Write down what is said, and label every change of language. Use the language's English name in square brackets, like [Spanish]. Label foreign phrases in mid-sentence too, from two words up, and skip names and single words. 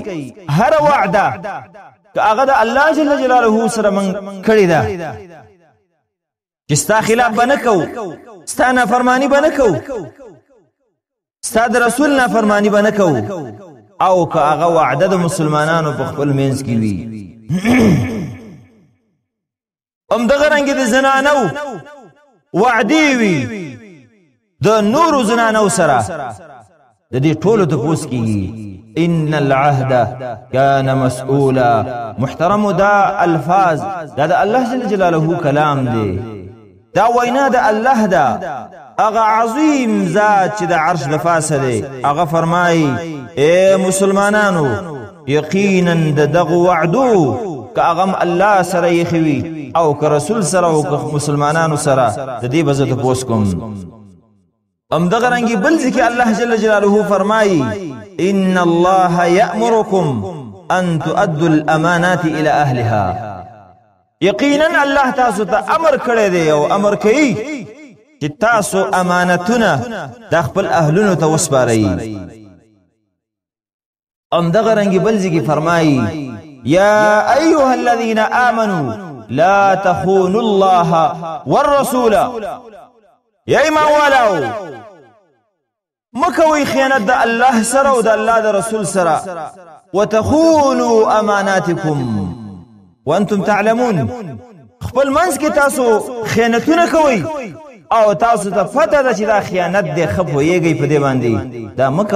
[Pashto] هره وعده که هغه د الله جل جلاله سره موږ کړې ده چې ستا خلاف به نه کوو، ستا نافرماني به نه کوو، ستا د رسول نافرماني به نه کوو، او که هغه وعده د مسلمانانو په خپل منځ کې وي. همدغه رنګې د زنانو وعدې وي د نورو زنانو سره، د دې ټولو تپوس کېږي. [Arabic] ان العهد كان مسؤولا. [Pashto] محترمو دا الفاظ دا د الله جل جلاله کلام دی، دا وینا د الله ده، هغه عظیم ذات چې د عرش د پاسه دی. هغه فرمایي اے مسلمانانو، یقینا د دغه وعدو که هغه الله سره یې خوي او که رسول سره او که مسلمانانو سره، د دې به زه تپوس کوم. همدغه رنګې بل ځای کې الله جل جلاله فرمایي [Arabic] ان الله یأمرکم ان تؤدوا الامانات الى اهلها، [Pashto] یقینا الله تاسو ته امر کړی دی او امر کوي چې تاسو امانتونه د خپل اهلونو ته وسپارئ. همدغه رنګې بل ځای کې فرمایي [Arabic] یا ایها الذین آمنوا لا تخونوا الله والرسول، [Pashto] یا ایمان والو مکوئ خیانت د الله سره او د الله د رسول سره. [Arabic] وتخونوا اماناتکم وانتم تعلمون، [Pashto] خپل منځ کې تاسو خیانتونه کوئ او تاسو ته پته ده چې دا خیانت دی، ښه پوهیږئ په دې باندې.